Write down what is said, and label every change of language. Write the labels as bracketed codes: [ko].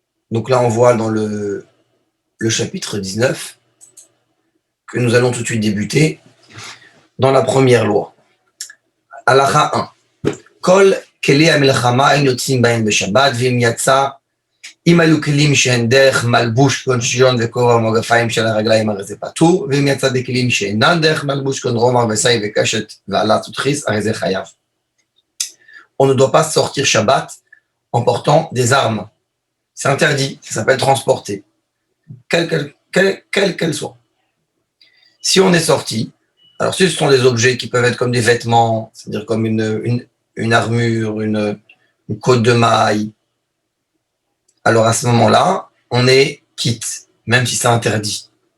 [fr] Donc là, on voit dans le chapitre 19 que nous allons tout de suite débuter dans la première loi. Halakha 1. [he] Kol keli hamilchama ein yotzim bahem beshabbat v'im yatsa אם היו כלים שהן דרך מלבוש כגון שריון וכובע ומגפיים של הרגליים הרי זה פטור, ואם יצא בכלים שאינן דרך מלבוש כגון רומח וסי וקשת ועלת ותחיס הרי זה חייב. [fr] On ne doit pas sortir Shabbat en portant des armes. C'est interdit, ça s'appelle transporter, quelle qu'elle soit. Si on est sorti, alors si ce sont des objets qui peuvent être comme des vêtements, c'est-à-dire comme une armure, une côte de maille, alors à ce moment-là, on est quitte, même si c'est interdit.